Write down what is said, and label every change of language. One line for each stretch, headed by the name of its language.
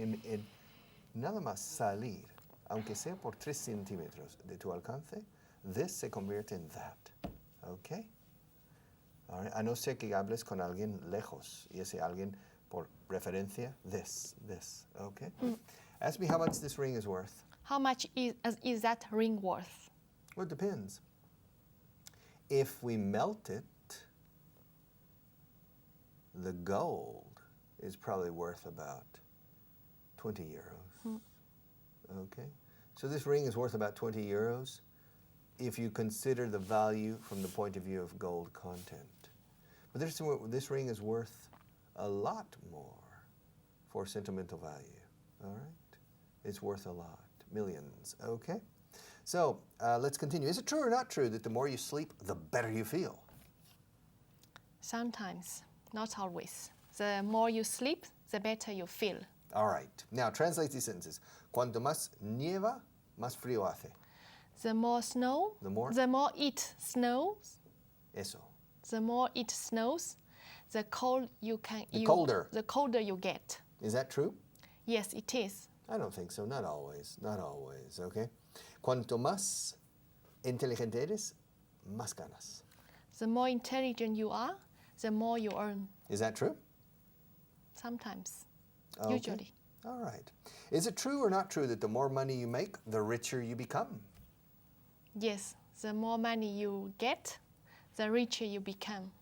Spanish: And nada más salir, aunque sea por 3 centímetros de tu alcance, this se convierte en that. Okay.
English: All right.
Spanish: A no ser que hables con alguien lejos, y ese alguien por referencia, this.
English: Okay. Ask me how much this ring is worth. How much is that ring worth? Well, it depends. If we melt it, the gold is probably worth about 20 euros. Okay? So this ring is worth about 20 euros if you consider the value from the point of view of gold content. But this ring is worth a lot more for sentimental value. All right? It's worth a lot. Millions. Okay? So let's continue. Is it true or not true that the more you sleep, the better you feel? Sometimes, not always. The more you sleep, the better you feel. All right. Now translate these sentences.
Spanish: Cuanto más nieva, más frío hace.
English: The more snow, The more? The more it snows,
Spanish: Eso.
English: the more it snows, the colder you get. Is that true? Yes, it is. I don't think so. Not always. Not always. Okay.
Spanish: Cuanto más inteligente eres, más ganas.
English: The more intelligent you are, the more you earn. Is that true? Sometimes. Okay. Usually. All right. Is it true or not true that the more money you make, the richer you become? Yes, the more money you get, the richer you become.